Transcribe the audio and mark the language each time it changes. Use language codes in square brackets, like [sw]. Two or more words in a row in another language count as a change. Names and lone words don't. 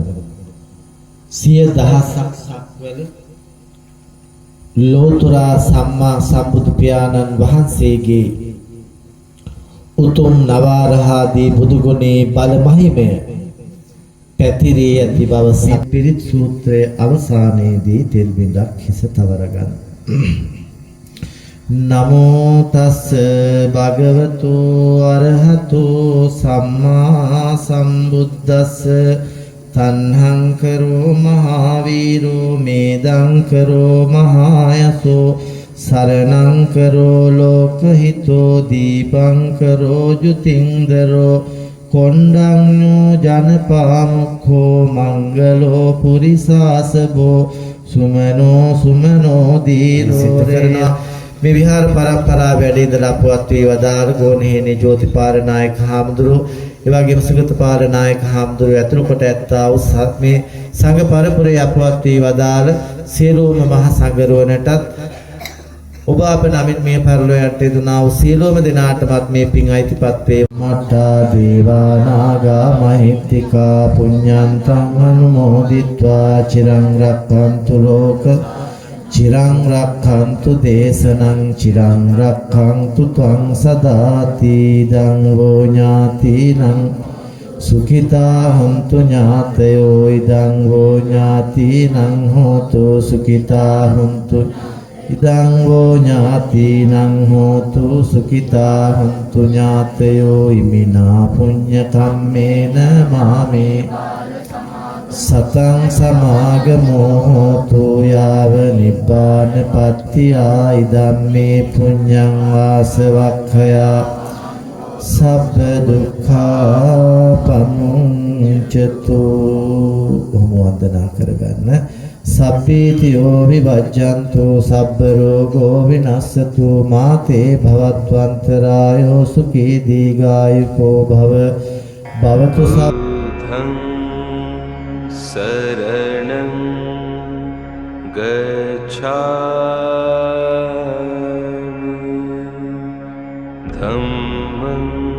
[si] 10000ක් සක්වල ලෝතුරා සම්මා සම්බුදු පියාණන් වහන්සේගේ උතුම් නවරහාදී බුදු ගුණේ බල මහිමය පැතිරී ඇති බව සප්පිරිත් සූත්‍රයේ අවසානයේදී තෙල් බිඳක් හිස තවරගන්න. [pi] නමෝ තස්ස භගවතු අරහතු සම්මා සම්බුද්දස්ස තණ්හං කරෝ මහාවීරෝ මේදං කරෝ මහායසෝ සරණං කරෝ ලෝකහිතෝ දීපං කරෝ ජුතින්දරෝ කොණ්ඩඤ්ඤෝ ජනපාමුඛෝ මංගලෝ පුරිසාසබෝ සුමනෝ සුමනෝ දීරෝ [si] මේ විහාර පරම්පරාව වැඩි ඉඳලා අපවත් වී වදාළ ගෝණහේනේ ජෝතිපාරනායක හාමුදුරුවෝ එවැගේම සුගතපාරනායක හාමුදුරුවෝ ඇතුළු කොට ඇත්තා වූ මේ සංඝ පරපුරේ අපවත් වී වදාළ සියලුම මහ සංඝරුවනටත් ඔබ අප නමින් මේ පරිලෝක යටේ දුනා වූ සියලුම දෙනාටමත් මේ පින් අයිතිපත් වේ. [pi] මට්ටා දේවා නාග මහිත්‍තිකා පුඤ්ඤන්තං අනුමෝදිත්වා චිරං රක්ඛන්තු ලෝක චිරං රක්ඛන්තු දේශනං චිරං රක්ඛන්තු ත්වං සදාති දං වෝ ඥාතිනං සුඛිතා හොන්තු ඥාතයෝ ඉදං වෝ ඥාතිනං හෝතු සුඛිතා හොන්තු ඉදං වෝ ඥාතිනං හෝතු සුඛිතා හොන්තු ඥාතයෝ ඉමිනා පුඤ්ඤ කම්මේන මාමේ සතං සමාගමෝ හෝතු යාව නිබ්බාන පත්තියා ඉදම්මේ පුඤ්ඤං වාසවක්ඛයා සබ්බ දුක්ඛා පමුඤ්චතු. [si] වන්දනා කරගන්න. [pi] සබ්බීතියෝ විවජ්ජන්තු සබ්බ රෝගෝ විනස්සතු මාතේ භවත්වන්තරායෝ සුඛී දීඝායුකෝ භව භවතු සබ්බං शरणं गच्छामि धम्मं